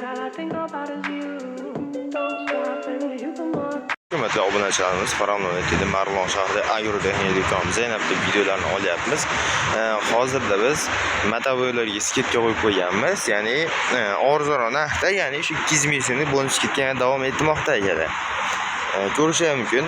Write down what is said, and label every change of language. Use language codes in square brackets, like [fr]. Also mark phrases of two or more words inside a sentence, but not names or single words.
[en] think about is you. Don't stop and you come on. [uz] Hurmatli obunachilarimiz, Farg'ona Marg'ilon shahrida agrotexnika do'koni Zaynabda videolarni olyapmiz. Hozirda biz motovoylarga skidka qo'yib qo'yganmiz. Ya'ni arzon narxda, ya'ni shu 200 ming so'mlik bonus skidka davom etmoqda ekan. Ko'rishingiz mumkin.